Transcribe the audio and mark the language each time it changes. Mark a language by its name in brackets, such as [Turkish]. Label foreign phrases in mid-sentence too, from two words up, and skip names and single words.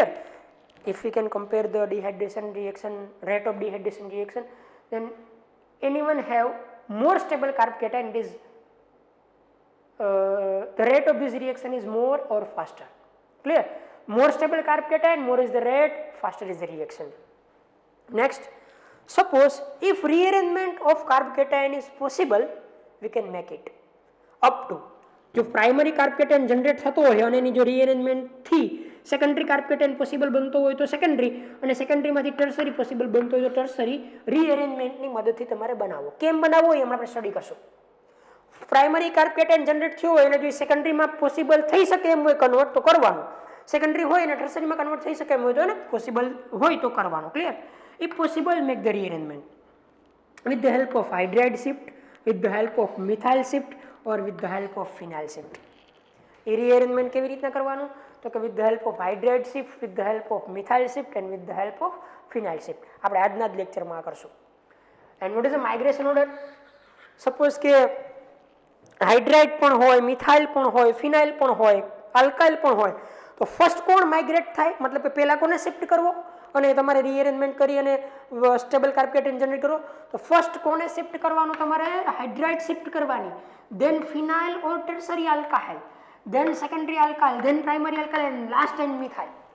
[English] If we can compare the dehydration reaction, rate of dehydration reaction, then anyone have more stable carbocation, it is the rate of this reaction is more or faster. Clear? More stable carbocation, more is the rate, faster is the reaction. Next, suppose if rearrangement of carbocation is possible, we can make it up to, [Gujarati] જો [English] primary carbocation [Gujarati] જનરેટ થતો હોય અને એની જો રીઅરેન્જમેન્ટ થી [English] secondary carbocation [Gujarati] પોસિબલ બનતો હોય તો સેકન્ડરી, અને સેકન્ડરીમાંથી ટર્સરી પોસિબલ બનતો હોય તો ટર્સરી રીઅરેન્જમેન્ટની મદદથી તમારે બનાવો. કેમ બનાવવો એ આપણે સ્ટડી કરશું. [English] primary carbocation [Gujarati] જનરેટ થયો હોય અને જો સેકન્ડરીમાં પોસિબલ થઈ શકે એમ હોય કન્વર્ટ તો કરવાનું, સેકન્ડરી હોય અને ટર્સરીમાં કન્વર્ટ થઈ શકે એમ હોય તો ને પોસિબલ હોય તો કરવાનું. ક્લિયર? [English] If possible, make the rearrangement with the help of hydride shift, with the help of methyl shift or with the help of phenyl shift. [Gujarati] એ rearrangement કેવી રીતના કરવાનું? તો કે [English] with the help of hydride shift, with the help of methyl shift and with the help of phenyl shift. [Gujarati] આપણે આજના જ લેક્ચરમાં કરશું. [English] And what is the migration order? [Gujarati] Suppose કે હાઇડ્રાઇડ પણ હોય, મિથાઇલ પણ હોય, ફિનાઇલ પણ હોય, આલ્કાઇલ પણ હોય, તો ફર્સ્ટ કોણ માઇગ્રેટ થાય? મતલબ કે પહેલા કોને શિફ્ટ કરવો અને તમારે રીઅરેન્જમેન્ટ કરી અને [English] stable carbocation [Gujarati] જનરેટ કરો તો ફર્સ્ટ કોને શિફ્ટ કરવાનું? તમારે [English] hydride shift [Gujarati] કરવાની, [English] then phenyl or tertiary alkyl, then secondary alkyl, then primary alkyl and last and methyl.